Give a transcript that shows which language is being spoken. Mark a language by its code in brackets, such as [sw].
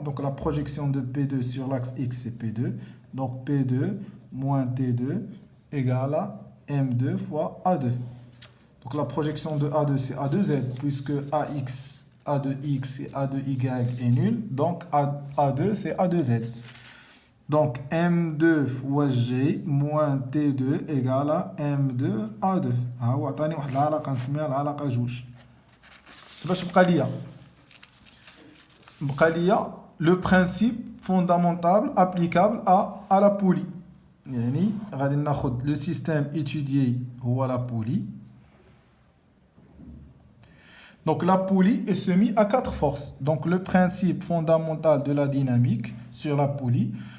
[fr] Donc la projection de P2 sur l'axe X, c'est P2. Donc P2 moins T2 égale à M2 fois A2. Donc la projection de A2, c'est A2Z, puisque AX, A2X et A2Y est nul. Donc A2, c'est A2Z. Donc, M2 fois G moins T2 égale à M2 A2. [ar] ها هو عطاني واحد العلاقة نسميها العلاقة جوج. باش بقى ليا [fr] le principe fondamental applicable à la poulie. [ar] يعني غادي ناخد [fr] le système étudié [ar] هو la poulie. [fr] Donc la poulie est soumise à 4 forces. Donc le principe fondamental de la dynamique sur la poulie.